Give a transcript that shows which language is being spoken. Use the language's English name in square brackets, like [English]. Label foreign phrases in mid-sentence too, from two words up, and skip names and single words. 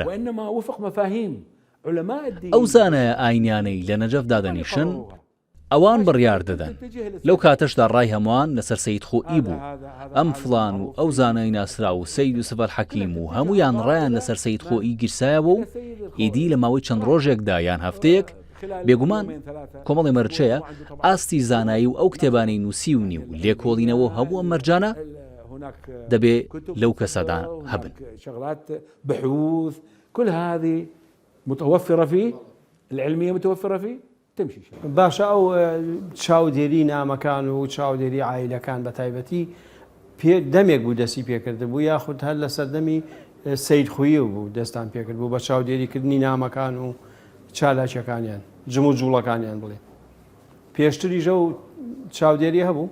[Central Kurdish] ئەو زانایە ئاینیانەی لە نەجەف دادەنیشن ئەوان بڕیار دەدەن لەو کاتەشدا ڕای هەمووان لەسەر سەید خۆئی بوو ئەم فڵان و ئەو زانای ناسرا و سەید یوسف الحەکیم و هەمویان ڕایان لەسەر سەید خۆئی گیرسایەوە و ئیدی لە ماوەی چەند ڕۆژێکدا یان هەفتەیەک بێگومان کۆمەڵی مەرجەیە ئاستی زانایی و ئەو کتێبانەی نووسیونی و لێکۆڵینەوە هەموو ئەم مەرجانە دەبێ لەو کەسەدا هەبن. [Arabic] شغلات بحوث كل هذه متوفرة فيه العلمية متوفرة فيه تمشي. [Central Kurdish] باشە ئەو چاودێری نامەکان و چاودێری عایلەکان بە تایبەتی دەمێک بوو دەستی پێکرد بوو یاخود هەر لە سەردەمی سەید خۆیی بوو دەستان پێکرد بوو بە چاودێریکردنی نامەکان و چالاکیەکانیان جم و جوڵەکانیان بڵێ پێشتریژە و چاودێری هەبوو.